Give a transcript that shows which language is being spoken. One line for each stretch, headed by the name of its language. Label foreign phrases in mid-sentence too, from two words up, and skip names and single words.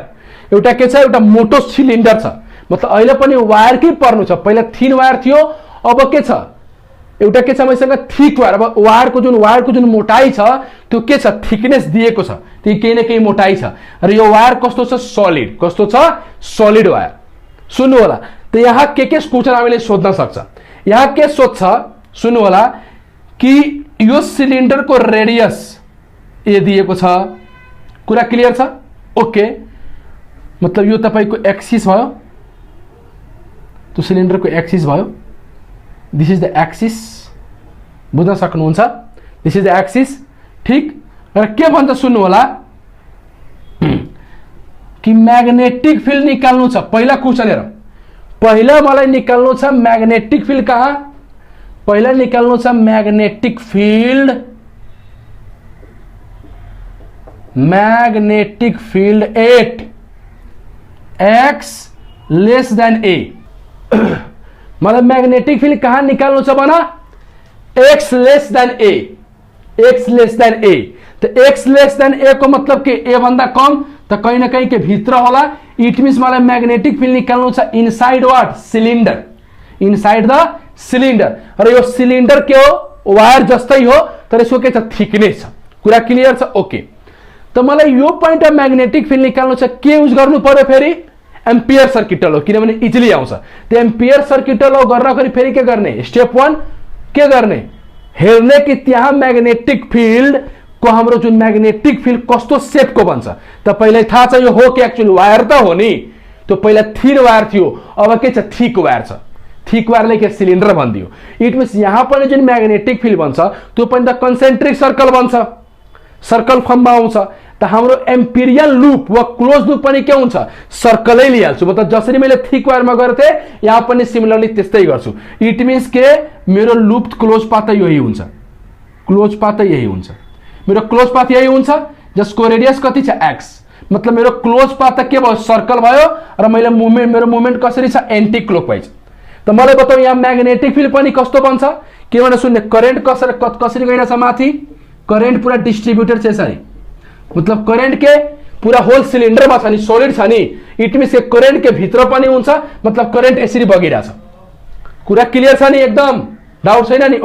Nepali: एउटा के छ एउटा मोटो सिलिन्डर छ मतलब अहिले पनि वायर के पर्नु छ। पहिला
English: thin wire
Nepali: थियो अब के छ एउटा के छ मसँग
English: thick wire.
Nepali: अब वायर को जुन मोटाई छ त्यो के छ थिकनेस दिएको छ त्यो केही न केही मोटाई छ। र यो वायर कस्तो छ सलिड। कस्तो छ
English: solid wire.
Nepali: सुन्नु होला तो यहाँ के क्वेश्चन हामीले सोध्न सक्छ। यहाँ के सोध्छ सुन्नु होला कि यो सिलिन्डर को रेडियस ए दिएको छ। कुरा क्लियर छ ओके। मतलब यो तपाईको एक्सिस भयो त्यो सिलिन्डर को एक्सिस भयो।
English: this is the axis
Nepali: बुझ्न सक्नुहुन्छ।
English: this is the axis
Nepali: ठीक। र के भन्छ सुन्नु होला कि
English: magnetic field
Nepali: निकाल्नु छ। पहिला क्वेश्चन हेरौं। पहिला मलाई निकाल्नु छ
English: magnetic field
Nepali: कहाँ। पहिला निकाल्नु छ
English: magnetic field at x less than a.
Nepali: मतलब
English: magnetic field
Nepali: कहाँ निकाल्नु छ भन
English: x less than a. x less than a.
Nepali: तो
English: x less than a
Nepali: को मतलब के ए भन्दा कम तो
Hindi: कहीं ना कहीं
Nepali: के भीतर होला।
English: it means मलाई magnetic field
Nepali: निकाल्नु छ
English: inside what cylinder. inside the cylinder.
Nepali: र यो सिलिन्डर के हो वायर जस्तै हो तर यसको के छ थिकनेस छ। कुरा क्लियर छ ओके। तो मलाई यो
English: point of magnetic field
Nepali: निकाल्नु छ के युज गर्नु पर्यो फेरि
English: Ampere circuit law
Nepali: किनभने इजिली आउँछ। त्यो
English: Ampere circuit law
Nepali: गर्नखेरि फेरि के गर्ने स्टेप 1 के गर्ने हेर्ने कि त्यहाँ
English: magnetic field
Nepali: को हाम्रो जुन
English: magnetic field
Nepali: कस्तो शेप को बन्छ। तपाईलाई थाहा छ यो हो कि
English: actually wire
Nepali: त हो नि। त्यो पहिला
English: thin wire
Nepali: थियो अब के छ
English: thick wire
Nepali: छ।
English: thick wireले
Nepali: के सिलिन्डर भनिदियो।
English: it means
Nepali: यहाँ पनि जुन
English: magnetic field
Nepali: बन्छ त्यो पनि त
English: concentric circle
Nepali: बन्छ
English: circle formमा
Nepali: आउँछ। त हाम्रो
English: Amperial loop
Nepali: वा
English: close loop
Nepali: पनि के हुन्छ सर्कलै लिइहाल्छु। मतलब जसरी मैले
English: thick wireमा
Nepali: गर्थे यहाँ पनि सिमिलरली त्यस्तै गर्छु।
English: it means
Nepali: के मेरो
English: loop close path
Nepali: यही हुन्छ।
English: close path
Nepali: यही हुन्छ। मेरो
English: close path
Nepali: यही हुन्छ जसको रेडियस कति छ एक्स। मतलब मेरो
English: close path
Nepali: के भयो सर्कल भयो र मेरो मुभमेन्ट कसरी छ
English: anti clockwise.
Nepali: त मलाई बताऊ यहाँ मैग्नेटिक फील्ड पनि कस्तो बन्छ किनभने सुन्ने करेन्ट कसरी गइरहेछ माथि करेन्ट पूरा डिस्ट्रिब्युटेड छ यसरी, मतलब करेन्ट के पूरा
English: whole cylinderमा
Nepali: छ नि, सोलिड छ नि,
English: it means
Nepali: के करेन्ट के भित्र पनि हुन्छ, मतलब करेन्ट यसरी बगिरहेछ। कुरा क्लियर छ नि, एकदम डाउट छैन नि?